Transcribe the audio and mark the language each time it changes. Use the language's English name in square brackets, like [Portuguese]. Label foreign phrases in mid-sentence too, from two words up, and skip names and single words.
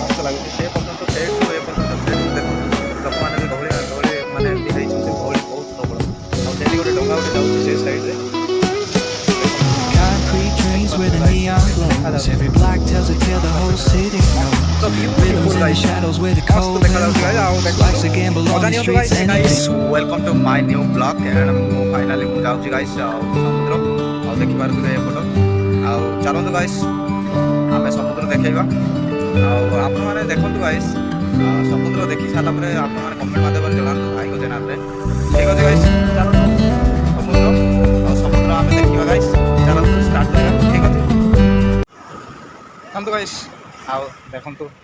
[Odia] ଲାଗୁଛି ସେ ପର୍ଯ୍ୟନ୍ତ ସେଇଠୁ ଏ ପର୍ଯ୍ୟନ୍ତ ସେଇଠୁ ଦେଖନ୍ତୁ ଲୋକମାନେ ବି ଗହଳି ଗହଳି ମାନେ ଏମିତି ହେଇଛନ୍ତି ଗହଳି ବହୁତ ପ୍ରବଳ ଆଉ ସେଇଠି ଗୋଟେ ଡଙ୍ଗା ଗୋଟେ ଯାଉଛି ସେ ସାଇଡ଼ରେ [English] Concrete dreams where the neon glows. Every block tells a tale the whole city knows. Rhythms in the shadows where the cold wind blows. Life's a gamble on these streets and welcome to my new vlog [Odia] and ମୁଁ finally ମୁଁ ଯାଉଛି guys ଆଉ ସମୁଦ୍ର ଆଉ ଦେଖିପାରୁଥିବେ ଏପଟ ଆଉ ଚାଲନ୍ତୁ guys ଆମେ ସମୁଦ୍ର ଦେଖେଇବା ଆଉ ଆପଣମାନେ ଦେଖନ୍ତୁ guys ସମୁଦ୍ର ଦେଖି ସାରିଲା ପରେ ଆପଣମାନେ କମେଣ୍ଟ ମାଧ୍ୟମରେ ଜଣାନ୍ତୁ ଭାଇଙ୍କ ଚ୍ୟାନେଲରେ ଠିକ୍ ଅଛି guys ଚାଲନ୍ତୁ ସମୁଦ୍ର ଆଉ ସମୁଦ୍ର ଆମେ ଦେଖିବା guys ଚାଲନ୍ତୁ ଷ୍ଟାର୍ଟ କରିବା ଠିକ୍ ଅଛି ଦେଖନ୍ତୁ guys ଆଉ ଦେଖନ୍ତୁ